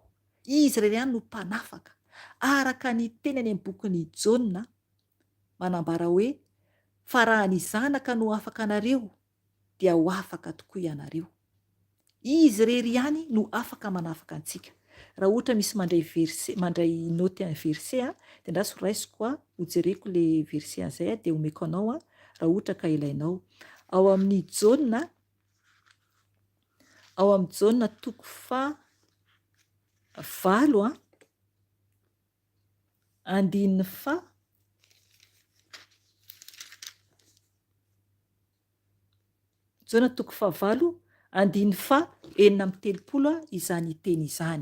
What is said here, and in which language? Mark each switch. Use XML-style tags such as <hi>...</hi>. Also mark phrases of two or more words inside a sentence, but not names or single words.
<mg>Izy irery ihany no mpanafaka, araka ny teny any amin'ny bokin'ny Jaona manambara hoe fa raha ny zanaka no afaka anareo dia ho afaka tokoa ianareo. Izy rery ihany no afaka manafaka antsika. Raha ohatra misy mandray</mg> <fr>note un verset</fr> <mg>dia ndraso raisiko hojereko</mg> <fr>le verset</fr> <mg>an'izay dia omeko anao raha ohatra ka ilainao. Ao amin'ny Jaune toko 7 andininy 7 Jaune toko 7 andininy 7:30 izany teny izany.</mg>